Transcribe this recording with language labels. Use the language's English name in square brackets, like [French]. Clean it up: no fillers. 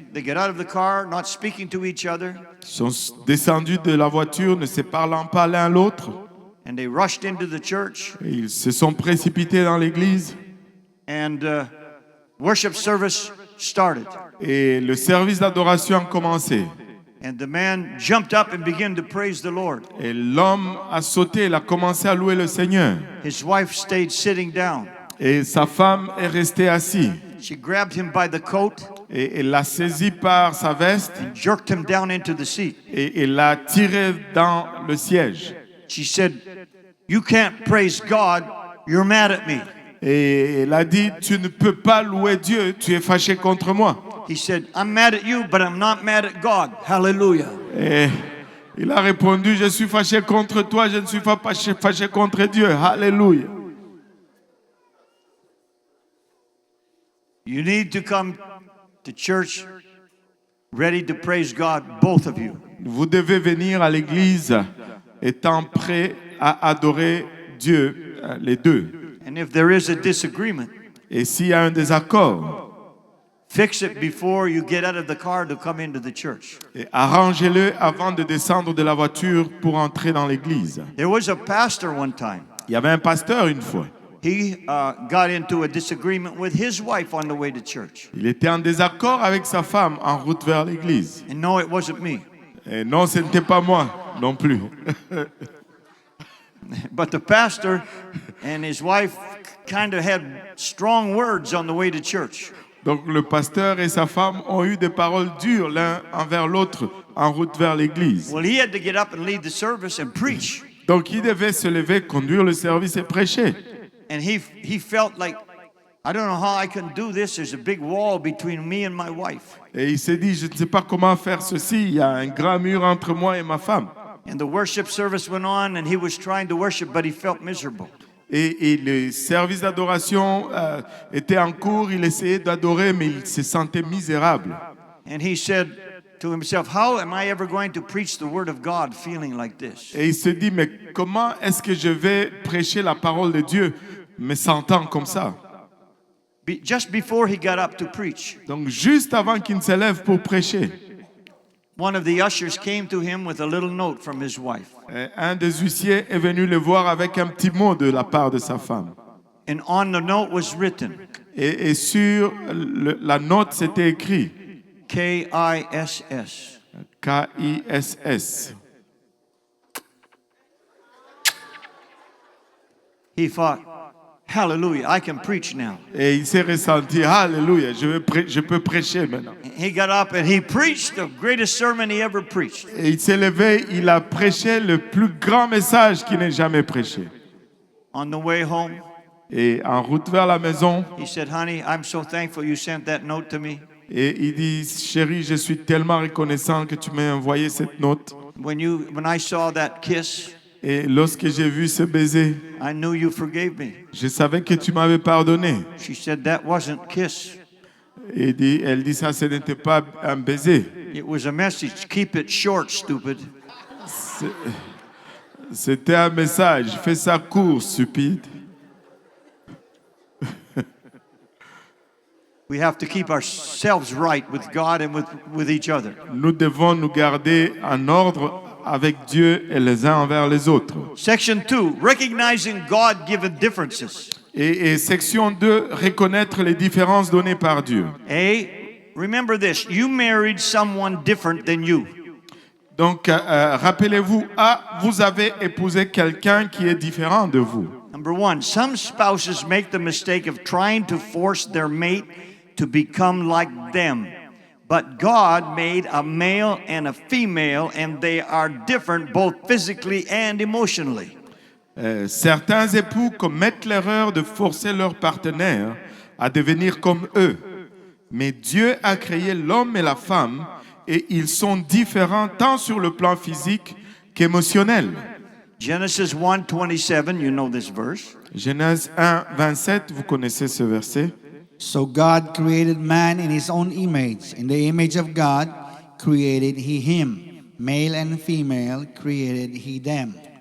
[English] they get out of the car, not speaking to each other, [French] ils sont descendus de la voiture ne se parlant pas l'un l'autre, [English] and they rushed into the church, [French] et ils se sont précipités dans l'église [English] and worship service started. [French] et le service d'adoration a commencé. [English] And the man jumped up and began to praise the Lord. [French] Et l'homme a sauté, il a commencé à louer le Seigneur. [English] His wife stayed sitting down. [French] Et sa femme est restée assise. [English] She grabbed him by the coat [French] Et elle l'a saisi par sa veste [English] and jerked him down into the seat. [French] et elle l'a tiré dans le siège. [English] She said, "You can't praise God. You're mad at me." [French] Et il a dit, tu ne peux pas louer Dieu, tu es fâché contre moi. [English] He said, I'm mad at you, but I'm not mad at God. Hallelujah. [French] Et il a répondu, je suis fâché contre toi, je ne suis pas fâché contre Dieu. Alléluia. [English] You need to come to church ready to praise God, both of you. [French] Vous devez venir à l'église étant prêt à adorer Dieu, les deux. [English] And if there is a disagreement, [French] Et s'il y a un désaccord, [English] fix it before you get out of the car to come into the church. [French] et arrangez-le avant de descendre de la voiture pour entrer dans l'église. [English] There was a pastor one time. [French] Il y avait un pasteur une fois. [English] He got into a disagreement with his wife on the way to church. [French] Il était en désaccord avec sa femme en route vers l'église. [English] And no, it wasn't me. [French] Et non, ce n'était pas moi non plus. [English] But the pastor and his wife kind of had strong words on the way to church. [French] Donc le pasteur et sa femme ont eu des paroles dures l'un envers l'autre en route vers l'église. [English] Well, he had to get up and lead the service and preach. [French] Donc il devait se lever, conduire le service et prêcher. [English] And he felt like, I don't know how I can do this. There's a big wall between me and my wife. [French] Et il s'est dit, je ne sais pas comment faire ceci, il y a un grand mur entre moi et ma femme. [English] And the worship service went on and he was trying to worship, but he felt miserable. [French] Et le service d'adoration était en cours, il essayait d'adorer, mais il se sentait misérable. [English] And he said to himself, how am I ever going to preach the word of God feeling like this? [French] Et il se dit, mais comment est-ce que je vais prêcher la parole de Dieu, me sentant comme ça? [English] Just before he got up to preach, [French] Donc juste avant qu'il ne se lève pour prêcher, [English] one of the ushers came to him with a little note from his wife. [French] un des huissiers est venu le voir avec un petit mot de la part de sa femme. [English] And on the note was written, [French] Et sur la note, c'était écrit [English] K-I-S-S. [French] K-I-S-S. [English] He thought, hallelujah, I can preach now. [French] Et il s'est ressenti, alléluia, je peux prêcher maintenant. [English] He got up and he preached the greatest sermon he ever preached. [French] Et il s'est levé, il a prêché le plus grand message qu'il n'ait jamais prêché. [English] On the way home, [French] Et en route vers la maison, [English] he said, honey, I'm so thankful you sent that note to me. [French] et il dit, chérie, je suis tellement reconnaissant que tu m'aies envoyé cette note. [English] When I saw that kiss, [French] Et lorsque j'ai vu ce baiser, [English] I knew you forgave me. [French] je savais que tu m'avais pardonné. [English] She said, that wasn't kiss. [French] Et elle dit, ça, ce n'était pas un baiser. [English] It was a message. Keep it short, stupid. [French] C'était un message. Fais ça court, stupide. [English] We have to keep ourselves right with God and with each other. [French] Nous devons nous garder en ordre avec Dieu et les uns envers les autres. [English] Section 2, recognizing God-given differences. [French] Et section 2, reconnaître les différences données par Dieu. [English] A, remember this, you married someone different than you. [French] Donc, rappelez-vous, vous avez épousé quelqu'un qui est différent de vous. [English] Number 1, some spouses make the mistake of trying to force their mate to become like them. But God made a male and a female, and they are different both physically and emotionally. [French] Certains époux commettent l'erreur de forcer leur partenaire à devenir comme eux. Mais Dieu a créé l'homme et la femme, et ils sont différents tant sur le plan physique qu'émotionnel. [English] Genesis 1:27, you know this verse. [French] Genèse 1, 27, vous connaissez ce verset. [English] So God created man in his own image. In the image of God created he him. Male and female created he them.